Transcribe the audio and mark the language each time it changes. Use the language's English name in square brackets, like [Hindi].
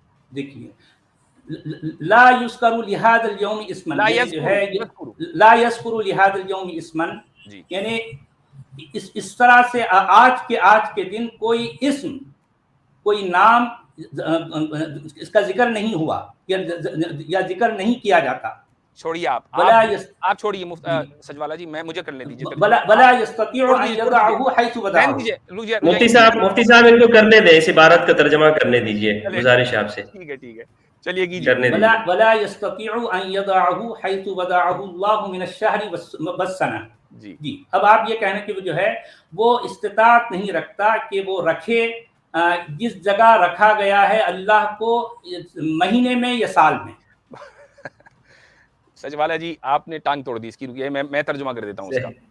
[Urdu] دیکھیے [Arabic] لا یذکر لہذا اليوم اسما, [Urdu] لا یذکر لہذا اليوم اسما, یعنی اس طرح سے آج کے دن کوئی اسم کوئی نام اس کا ذکر نہیں ہوا یا ذکر نہیں کیا جاتا. چھوڑیے آپ چھوڑیے سجوالا جی, میں مجھے کرنے دیجیے. [Arabic] ولا یستطيع ان يضعه حيث وضعه. [Urdu] مفتی صاحب ان کو کرنے دیں, اس عبارت کا ترجمہ کرنے دیجیے, گزارش آپ سے. ٹھیک ہے چلیے کیجیے. [Arabic] ولا يستطيع ان يضعه حيث وضعه الله من الشهر والسنه. [Urdu] جی اب آپ یہ کہنا کہ وہ جو ہے وہ استطاعت نہیں رکھتا کہ وہ رکھے جس جگہ رکھا گیا ہے اللہ کو, مہینے میں یا سال میں. سچ والا جی آپ نے ٹانگ توڑ دی اس کی, رکیے میں ترجمہ کر دیتا ہوں اس کا.